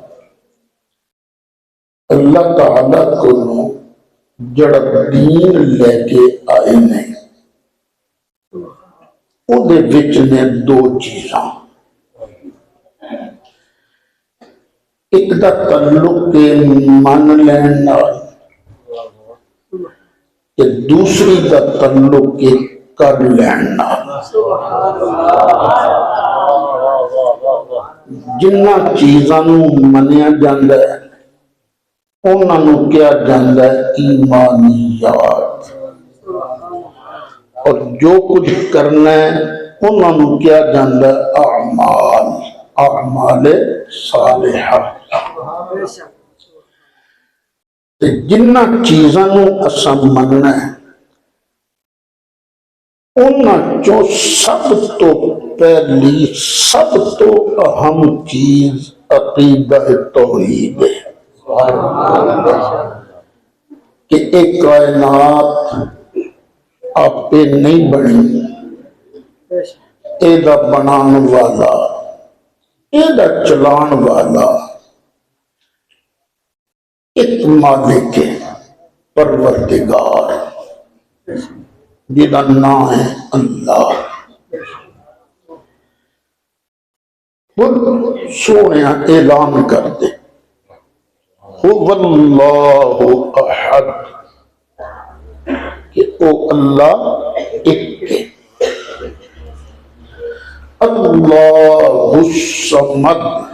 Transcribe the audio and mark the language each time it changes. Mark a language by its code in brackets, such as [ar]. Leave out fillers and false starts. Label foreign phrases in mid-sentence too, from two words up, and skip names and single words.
[pa] اللہ تعالیٰ کو جڑا دین لے کے آئے نے، وہ دے وچ نے دو چیزاں، ایک دا تعلق کے من لین نال تے دوسری دا تعلق کے کر لین نال۔ جنہ چیزاں نو منیا جاندا ہے انہاں نو کیا جاندا ہے ایمانیات، اور جو کچھ کرنا ہے انہاں نو کیا جاندا ہے اعمال، اعمال صالحہ۔ جنہ چیزاں نو اساں مننا ہے انہاں چوں سب تو پہلی، سب تو اہم چیز عقیدہ توحید ہے کہ ایک کائنات آپے نہیں بنی، اے دا بنان والا، اے دا چلان والا ایک مالک ہے، پروردگار، جدا نام ہے اللہ۔ خود سونے اعلان کر دے [ar] هو اللہ احد، [pa] کہ او اللہ ایک ہے، [ar] اللہ الصمد،